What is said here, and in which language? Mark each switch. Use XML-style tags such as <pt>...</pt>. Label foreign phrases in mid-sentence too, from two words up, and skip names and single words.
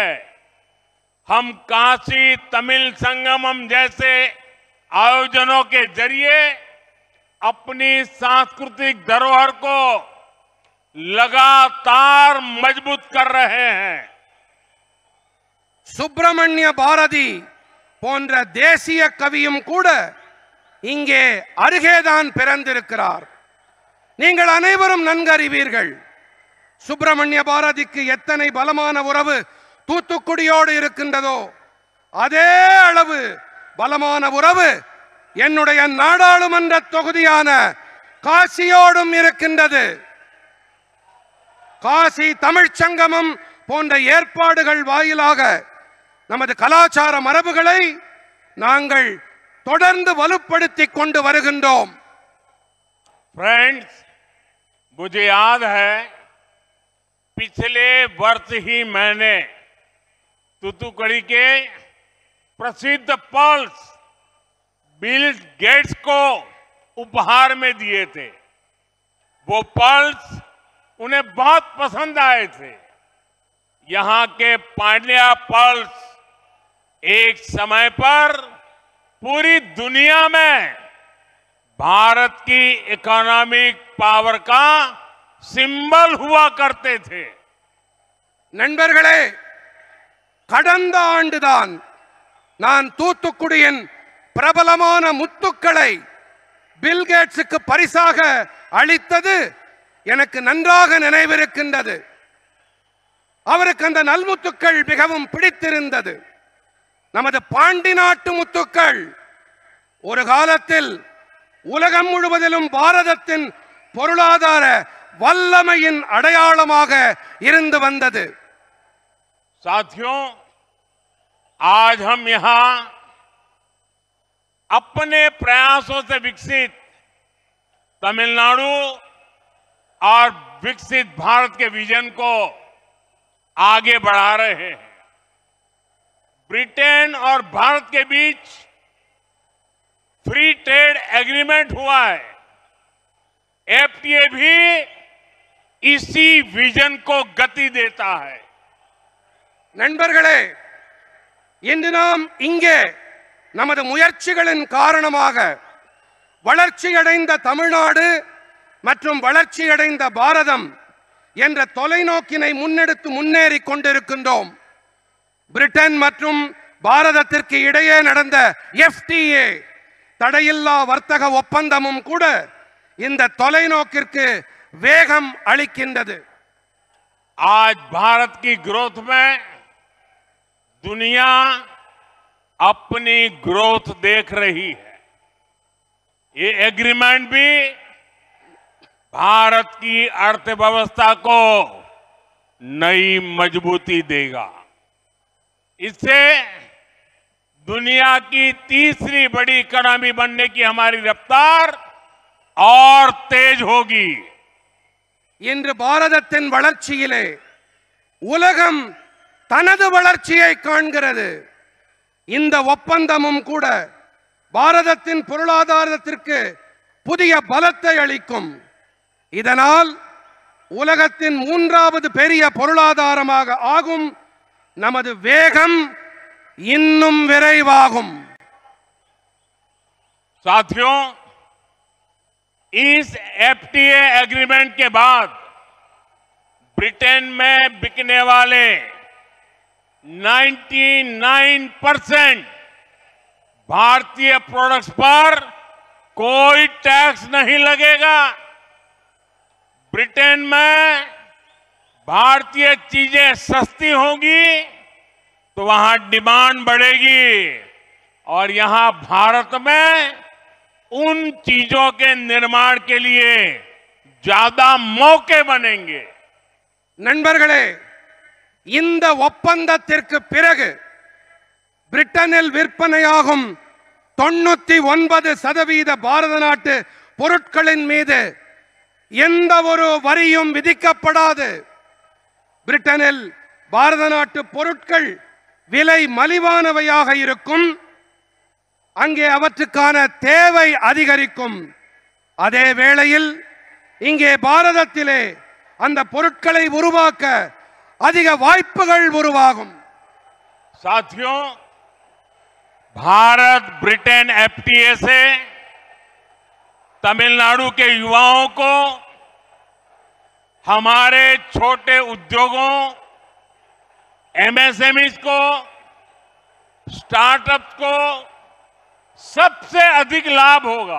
<hi>हम काशी तमिल संगमम जैसे आयोजनों के जरिए अपनी सांस्कृतिक धरोहर को लगातार मजबूत कर रहे हैं।</hi> <ta>சுப்பிரமணிய பாரதி போன்ற தேசிய கவியும் கூட இங்கே அருகேதான் பிறந்திருக்கிறார். நீங்கள் அனைவரும் நன்கறிவீர்கள், சுப்பிரமணிய பாரதிக்கு எத்தனை பலமான உறவு தூத்துக்குடியோடு இருக்கின்றதோ அதே அளவு பலமான உறவு என்னுடைய நாடாளுமன்ற தொகுதியான காசியோடும் இருக்கின்றது. காசி தமிழ்ச் சங்கமம் போன்ற ஏற்பாடுகள் வாயிலாக நமது கலாச்சார மரபுகளை நாங்கள் தொடர்ந்து வலுப்படுத்திக் கொண்டு வருகின்றோம்.</ta> <hi>फ्रेंड्स, मुझे याद है पिछले वर्ष ही मैंने तूतुकुड़ी के प्रसिद्ध पल्स बिल गेट्स को उपहार में दिए थे। वो पल्स उन्हें बहुत पसंद आए थे। यहां के पांड्या पल्स एक समय पर पूरी दुनिया में भारत की</hi> <en>economic power</en> <hi>का सिंबल हुआ करते थे।</hi> <ta>நண்பர்களே, கடந்த ஆண்டுதான் நான் தூத்துக்குடியின் பிரபலமான முத்துக்களை பில்கேட்ஸுக்கு பரிசாக அளித்தது எனக்கு நன்றாக நினைவிருக்கின்றது. அவருக்கு அந்த நல்முத்துக்கள் மிகவும் பிடித்திருந்தது. நமது பாண்டி நாட்டு முத்துக்கள் ஒரு காலத்தில் உலகம் முழுவதிலும் பாரதத்தின் பொருளாதார வல்லமையின் அடையாளமாக இருந்து வந்தது.</ta> <hi>साथियों, आज हम यहां अपने प्रयासों से विकसित तमिलनाडु और विकसित भारत के विजन को आगे बढ़ा रहे हैं। ब्रिटेन और भारत के बीच</hi> <en>free trade agreement</en> <hi>हुआ है। एफटीए भी इसी विजन को गति देता है।</hi> <ta>நண்பர்களே, இன்று நாம் இங்கே நமது முயற்சிகளின் காரணமாக வளர்ச்சியடைந்த தமிழ்நாடு மற்றும் வளர்ச்சியடைந்த பாரதம் என்ற தொலைநோக்கினை முன்னெடுத்து முன்னேறி கொண்டிருக்கின்றோம். பிரிட்டன் மற்றும் பாரதத்திற்கு இடையே நடந்த FTA தடையில்லா வர்த்தக ஒப்பந்தமும் கூட இந்த தொலைநோக்கிற்கு வேகம் அளிக்கின்றது.</ta> <hi>आज भारत की ग्रोथ में दुनिया अपनी ग्रोथ देख रही है. ये एग्रीमेंट भी भारत की अर्थव्यवस्था को नई मजबूती देगा. इससे दुनिया की तीसरी बड़ी इकोनॉमी बनने की हमारी रफ्तार और तेज होगी.</hi> <ta>இன்று பாரதத்தின் வளர்ச்சியிலே உலகம் தனது வளர்ச்சியை காண்கிறது. இந்த ஒப்பந்தமும் கூட பாரதத்தின் பொருளாதாரத்திற்கு புதிய பலத்தை அளிக்கும். இதனால் உலகத்தின் மூன்றாவது பெரிய பொருளாதாரமாக ஆகும். நமது வேகம் இன்னும் விரைவாகும்.</ta> <hi>साथियों, इस</hi> <en>FTA agreement</en> <hi>के बाद ब्रिटेन में बिकने वाले 99% भारतीय प्रोडक्ट्स पर कोई टैक्स नहीं लगेगा. ब्रिटेन में भारतीय चीजें सस्ती होंगी तो वहां डिमांड बढ़ेगी और यहां भारत में उन चीजों के निर्माण के लिए ज्यादा मौके बनेंगे.</hi> <ta>நண்பர்களே, இந்த ஒப்பந்தத்திற்கு பிறகு பிரிட்டனில் விற்பனையாகும் 99% பாரத நாட்டு பொருட்களின் மீது எந்த ஒரு வரியும் விதிக்கப்படாது. பிரிட்டனில் பாரத நாட்டு பொருட்கள் விலை மலிவானவையாக இருக்கும். அங்கே அவற்றுக்கான தேவை அதிகரிக்கும். அதே வேளையில் இங்கே பாரதத்திலே அந்த பொருட்களை உருவாக்க அதிக வாய்ப்புகள் உருவாகும்.</ta> <hi>साथियों, भारत ब्रिटेन FTA से तमिलनाडु के युवाओं को, हमारे छोटे उद्योगों, MSMEs को, स्टार्टअप्स को सबसे अधिक लाभ होगा.</hi>